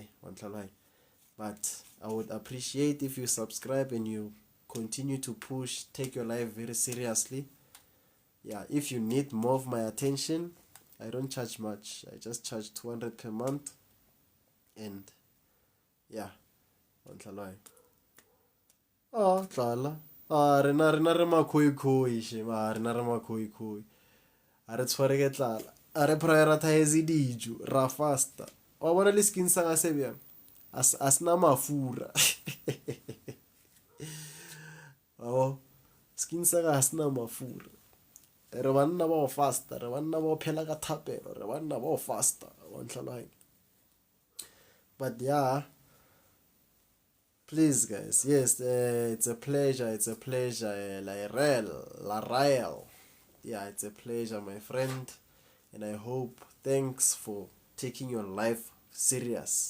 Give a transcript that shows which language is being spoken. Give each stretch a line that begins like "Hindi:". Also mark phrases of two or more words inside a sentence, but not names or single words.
English: But I would appreciate if you subscribe and you continue to push, take your life very seriously. If you need more of my attention, I don't charge much. I just charge 200 per month. And Tlala.
Northern Sotho: Rena re makhoi she, rena re makhoi. A re tshware ke tlala. A re prioritize dijo, ra fasta. Wa bona le skin sa ga se bjang? Asna mafura. Skin sa ga asna mafura. Re banna ba fasta, re banna ba phela ka thapelo, re banna ba fasta.
English: But please guys, yes, it's a pleasure, Larael. It's a pleasure, my friend, and I hope, thanks for taking your life serious.